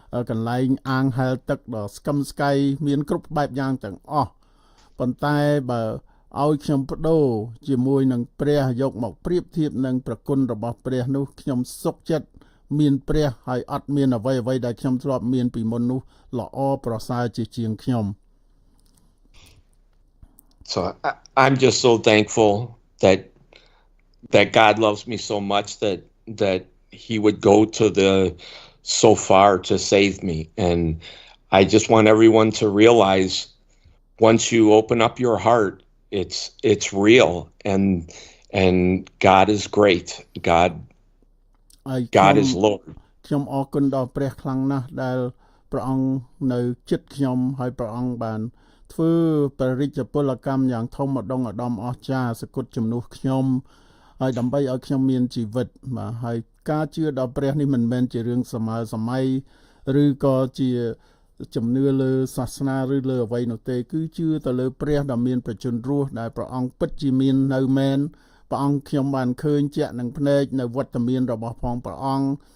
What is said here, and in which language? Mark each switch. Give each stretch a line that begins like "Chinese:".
Khmer: កន្លែងអាងហែលទឹកដ៏ស្កឹមស្កៃមានគ្រប់បែបយ៉ាងទាំងអស់ប៉ុន្តែបើឲ្យខ្ញុំបដូរជាមួយនឹងព្រះយកមកប្រៀបធៀបនឹងប្រគុណរបស់ព្រះនោះខ្ញុំសុខចិត្តមានព្រះហើយអត់មានអ្វីដែលខ្ញុំធ្លាប់មានពីមុននោះល្អប្រសើរជាជាងខ្ញុំ
English: So I'm just so thankful that God loves me so much that he would go to so far to save me and I just want everyone to realize once you open up your heart it's real and God is great God is Lord
Khmer: ខ្ញុំអរគុណដល់ព្រះខ្លាំងណាស់ដែលព្រះអង្គនៅចិត្តខ្ញុំហើយព្រះអង្គបានធ្វើបរិជ្ជពលកម្មយ៉ាងធំឧត្តមអស្ចារ្យសក្ដិជំនួសខ្ញុំ ហើយដើម្បីឲ្យខ្ញុំមានជីវិតបាទហើយការជឿដល់ព្រះនេះមិនមែនជារឿងសម័យឬក៏ជាជំនឿលើសាសនាឬលើអ្វីនោះទេគឺជឿទៅលើព្រះដ៏មានប្រជញ្ញរស់ដែលព្រះអង្គពិតជាមាននៅមែនព្រះអង្គខ្ញុំបានឃើញជាក់នឹងភ្នែកនៅវត្តមានរបស់ផងព្រះអង្គ